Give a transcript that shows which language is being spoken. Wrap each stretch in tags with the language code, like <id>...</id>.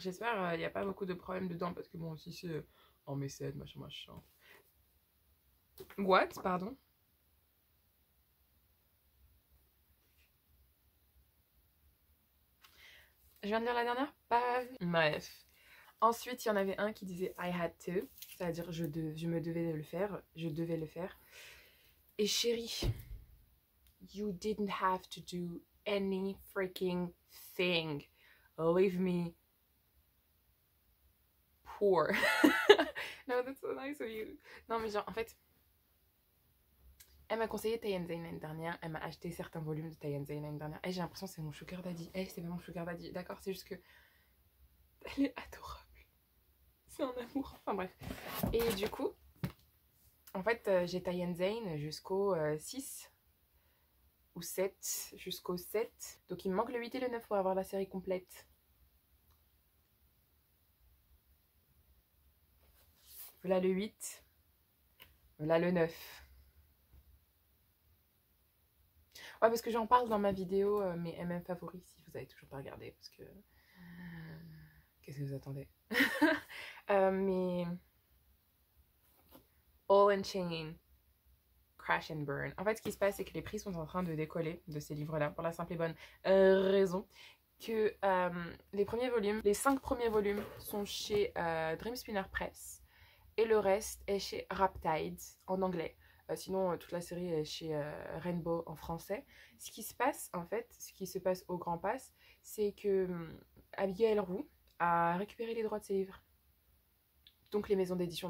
<fr>J'espère il n'y a pas beaucoup de problèmes dedans parce que bon, aussi c'est en mécène, machin, machin. What? Pardon? Je viens de lire la dernière page. Bref. Ensuite, il y en avait un qui disait I had to, c'est-à-dire je me devais le faire, je devais le faire.</fr> <en>Et chérie, you didn't have to do any freaking thing. Leave me poor. No, that's so nice of you.</en> <fr>Non, mais genre, en fait, elle m'a conseillé Tay Zane l'année dernière. Elle m'a acheté certains volumes de Tay Zane l'année dernière. Et j'ai l'impression que c'est mon sugar daddy. C'est pas mon sugar daddy. D'accord, c'est juste que elle est adorable. C'est un amour. Enfin bref. Et du coup, en fait, j'ai Tay Zane jusqu'au 6 ou 7. Jusqu'au 7. Donc il me manque le 8 et le 9 pour avoir la série complète. Voilà le 8. Voilà le 9. Ouais, parce que j'en parle dans ma vidéo, mes MM favoris, si vous avez toujours pas regardé, parce que... Qu'est-ce que vous attendez? Mais...</fr> <en>All in Chain, Crash and Burn.</en> <fr>En fait, ce qui se passe, c'est que les prix sont en train de décoller de ces livres-là, pour la simple et bonne raison que les 5 premiers volumes sont chez Dream Spinner Press, et le reste est chez Riptide, en anglais. Sinon, toute la série est chez Rainbow en français. Ce qui se passe, en fait, ce qui se passe au Grand Pass, c'est que Abigail Roux a récupéré les droits de ses livres. Donc les maisons d'édition.</fr>